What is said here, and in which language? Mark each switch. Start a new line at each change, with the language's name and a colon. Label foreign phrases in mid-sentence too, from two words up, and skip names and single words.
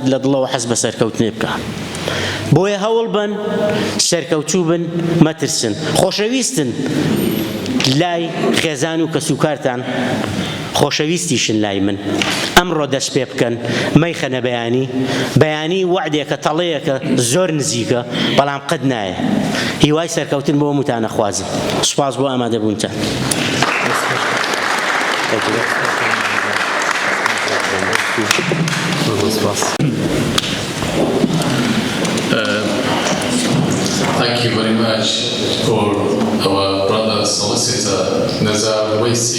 Central Kurdish: لە دڵەوە حەز بە سەرکەوتنێ بکە بۆیە هەوڵ بن سەرکەوتوو بن مەترسن خۆشەویستن لای خێزان و کەسوکارتان خۆشەویستیشن لای من ئەمڕۆ دەست پێ بکەن مەیخەنە بەیانی وعدێکە تەڵەیەکە زۆر نزیکە بەڵام قەت نایە هیوای سەرکەوتن بۆ هەمووتانە خوازم سوپاس بۆ ئامادەبوونتان
English: Thank you very much for our brother solicitor Nazar Waisi.